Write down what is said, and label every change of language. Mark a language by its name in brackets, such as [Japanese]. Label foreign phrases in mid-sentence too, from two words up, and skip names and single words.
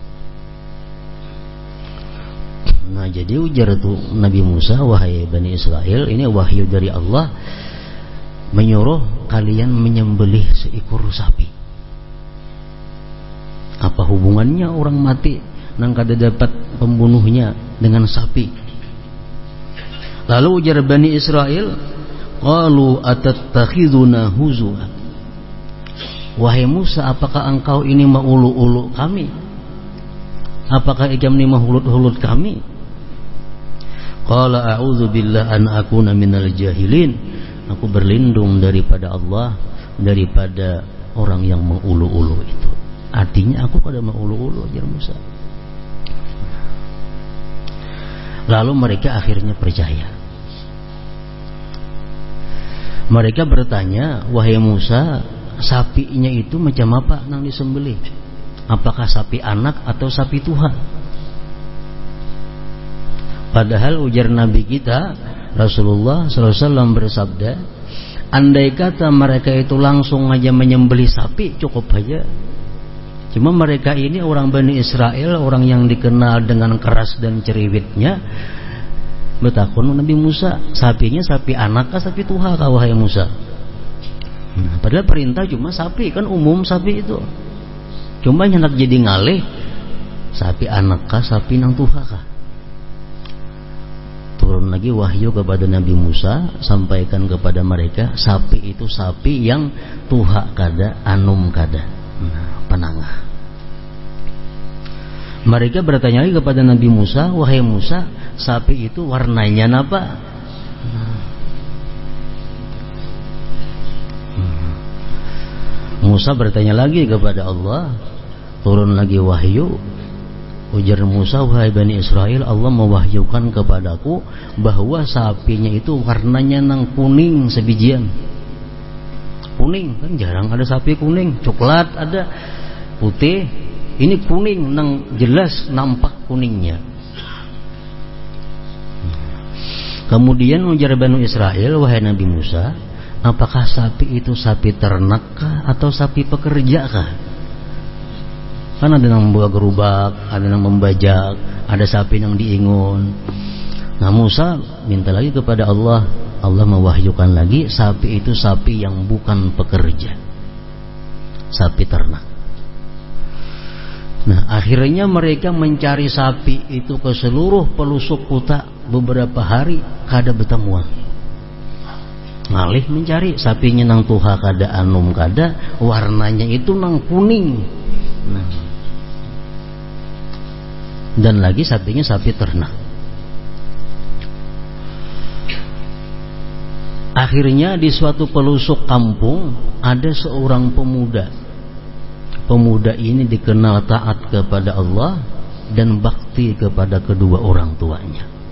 [Indonesian] Nah, jadi ujar tuh Nabi Musa, wahai Bani Israel, ini wahyu dari Allah, menyuruh kalian menyembelih seekor sapi. Apa hubungannya orang mati nang kada dapat pembunuhnya dengan sapi? Lalu ujar Bani Israel, [Arabic] قالوا أتتخذنا هزوا. [Indonesian] Wahai Musa, apakah engkau ini maulu-ulu kami? [Banjar] Apakah ikam ini mahulut-hulut kami? [Arabic] قال أعوذ بالله أن أكون من الجاهلين. [Indonesian] Aku berlindung daripada Allah, daripada orang yang mengulu-ulu itu. Artinya aku kada mengulu-ulu, ajar Musa. Lalu mereka akhirnya percaya. Mereka bertanya, wahai Musa, sapinya itu macam apa nang disembelih? Apakah sapi anak atau sapi tuha? Padahal ujar Nabi kita Rasulullah SAW bersabda, andai kata mereka itu langsung aja menyembelih sapi cukup aja. Cuma mereka ini orang Bani Israel, orang yang dikenal dengan keras dan ceriwitnya, [Banjar] bertakun Nabi Musa, sapinya sapi anak kah sapi tuha kah wahai Musa? [Indonesian] Padahal perintah cuma sapi, kan umum sapi itu. [Banjar] Cuma hendak jadi ngalih, sapi anak kah sapi nang tuha kah? [Indonesian] Turun lagi wahyu kepada Nabi Musa, sampaikan kepada mereka, sapi itu sapi yang [Banjar] tuha kada, anum kada. [Indonesian] Nah, penangah. Mereka bertanya lagi kepada Nabi Musa, wahai Musa, sapi itu warnanya apa? Musa bertanya lagi kepada Allah, turun lagi wahyu. Ujar Musa, wahai Bani Israel, Allah mewahyukan kepadaku bahwa sapinya itu warnanya nang kuning sebijian. Kuning, kan jarang ada sapi kuning. Coklat ada, putih. Ini kuning, nang jelas nampak kuningnya. Kemudian ujar Bani Israel, wahai Nabi Musa, apakah sapi itu sapi ternak kah atau sapi pekerja kah? Kan ada yang membawa gerubak, ada yang membajak, ada sapi yang diingun. Nah, Musa minta lagi kepada Allah. Allah mewahyukan lagi, sapi itu sapi yang bukan pekerja, sapi ternak. Nah, akhirnya mereka mencari sapi itu ke seluruh pelosok kota beberapa hari, [Banjar] kada bertemuan. Ngalih mencari sapinya nang tuha kada, anum kada, warnanya itu nang kuning. [Indonesian] Nah, dan lagi sapinya sapi ternak. Akhirnya di suatu pelosok kampung ada seorang pemuda. Pemuda ini dikenal taat kepada Allah dan bakti kepada kedua orang tuanya.